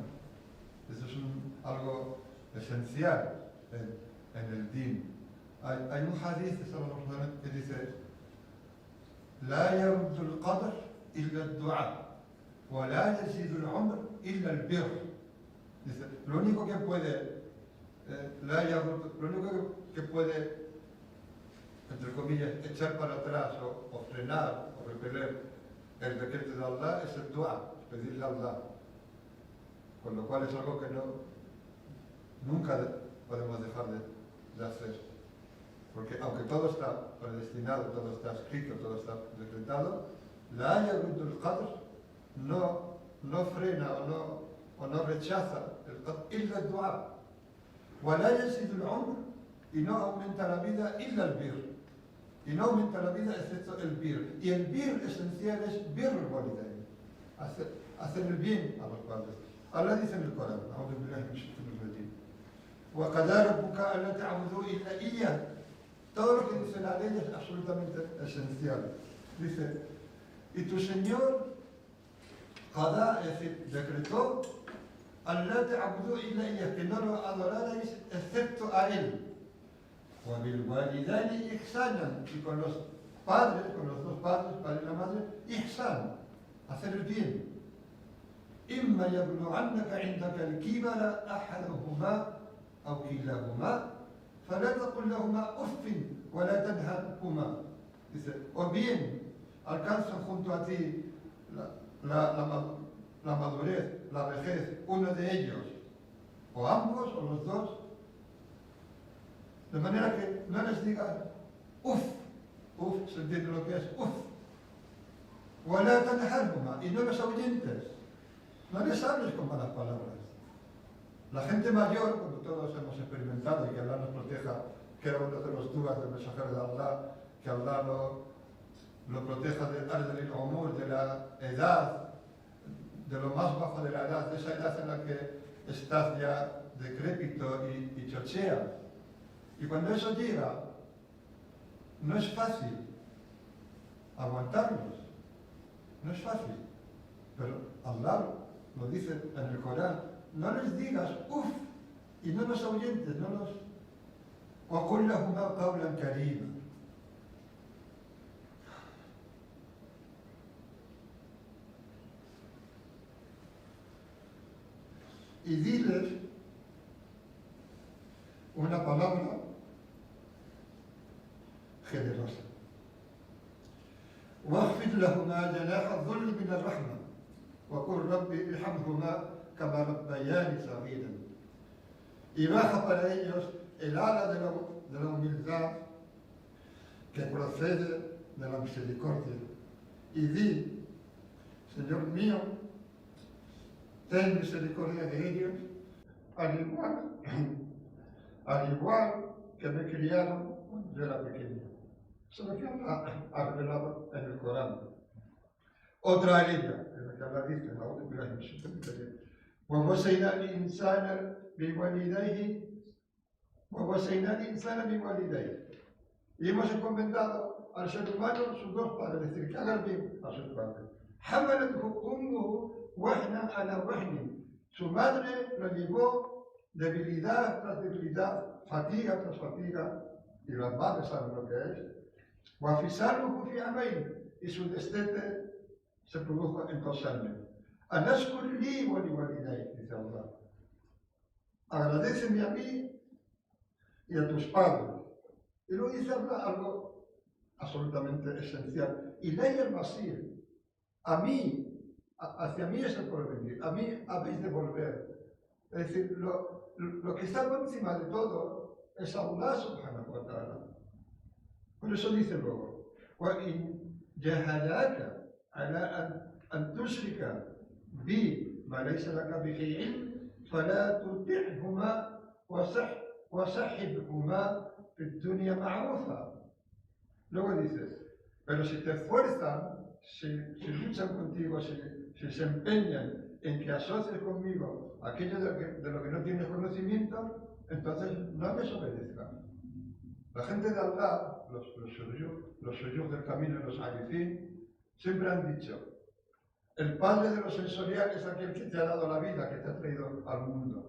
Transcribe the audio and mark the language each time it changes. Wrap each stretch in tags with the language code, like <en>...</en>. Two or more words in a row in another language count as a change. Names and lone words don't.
<es>Esto es algo esencial en el din.</es> <ar>Hay un hadith que dice: لا يرد القدر إلا الدعاء ولا يزيد العمر إلا البر.</ar> <es>Dice, lo único que puede, entre comillas, echar para atrás o frenar o repeler el decreto de Allah es el dua, pedirle a Allah. Con lo cual es algo que nunca podemos dejar de hacer. Porque aunque todo está predestinado, todo está escrito, todo está decretado,</es> <ar>لا يرد القدر</ar> <es>no frena o no rechaza illa el dua.</es> <ar>ولا يزيد العمر,</ar> <es>y no aumenta la vida</es> <ar>إلا البر.</ar> <es>Y no aumenta la vida excepto el bir. Y el bir esencial es</es> <ar>بر الوالدين,</ar> <es>hacer el bien a los padres. Allah dice en el Corán:</es> <ar>أعوذ بالله من الشيطان الرجيم. وقضى ربك ألا تعبدوا إلا إياه.</ar> <es>Todo lo que dice la ley es absolutamente esencial. Dice: y tu Señor Qadá, es decir, decretó,</es> <ar>الله تعبدوا إلا إياه,</ar> <es>que no lo adorarais excepto a él.</es> <ar>وبالوالدين إحسانا,</ar> <es>y con los padres, con los dos padres, padre y la madre, ihsan, hacer el bien.</es> <ar>إما يبلغنك عندك الكبر أحدهما أو كلاهما فلا تقل لهما أف ولا تنهرهما.</ar> <es>Dice, o bien alcanzan junto a ti la madurez, la vejez, uno de ellos, o ambos, o los dos, de manera que no les digas uff, se entiende lo que es uff,</es> <ar>ولا تنهرهما,</ar> <es>y no los ahuyentes. No les hables con malas palabras. La gente mayor, como todos hemos experimentado, y que Allah nos proteja, que era uno de los dudas del mensajero de Allah, que Allah lo proteja del umur, de la edad, de lo más bajo de la edad, de esa edad en la que estás ya decrépito y chocheas. Y cuando eso llega, no es fácil aguantarlos. No es fácil. Pero Allah lo dice en el Corán, no les digas uff, y no los ahuyentes, no los...</es> <ar>وَقُلْ لَهُمَا قَوْلًا كَرِيمًا.</ar> <es>Y diles una palabra generosa.</es> <ar>وَاخْفِضْ لَهُمَا جَنَاحَ الذُّلِّ مِنَ الرَّحْمَةِ وَقُلْ رَبِّ ارْحَمْهُمَا كَمَا رَبَّيَانِي صَغِيرًا.</ar> <es>Y baja para ellos el ala de la humildad que procede de la misericordia. Y di, Señor mío, ten misericordia de ellos, al igual que me criaron cuando yo era pequeño. Eso es lo que ha revelado en el Corán. Otra alivia, en la que Allah dice,</es> <ar>ووصينا الإنسان بوالديه.</ar> <es>Y hemos encomendado al ser humano sus dos padres, es decir, que hagan bien a sus padres.</es> <ar>حملته أمه وهنا على وهن.</ar> <es>Su madre lo llevó debilidad tras debilidad, fatiga tras fatiga, y las madres saben lo que es.</es> <ar>وفصاله في عامين.</ar> <es>Y su destete se produjo en 2 años.</es> <ar>أن اشكر لي ولوالديك,</ar> <es>dice Allah. Agradéceme a mí y a tus padres. Y luego dice Allah algo absolutamente esencial.</es> <ar>إلي المصير.</ar> <es>A mí, hacia mí es el porvenir. A mí habéis de volver. Es decir, lo que está por encima de todo es</es> <ar>الله سبحانه وتعالى.</ar> <es>Por eso dice luego,</es> <ar>وَإِنْ جَهَدَاكَ عَلَىٰ أَنْ تُشْرِكَ بِي مَا لَيْسَ لَكَ بِهِ عِلْمٌ فَلَا تُطِعْهُمَا وَصَحِّبْهُمَا في الدنيا معروفا.</ar> <es>Luego dices, pero si te esfuerzan, si luchan contigo, si se empeñan en que asocies conmigo aquello de lo que no tienes conocimiento, entonces no les obedezcan. La gente de Allah, los suyos del camino, los arifín, siempre han dicho, el padre de lo sensorial es aquel que te ha dado la vida, que te ha traído al mundo.</es>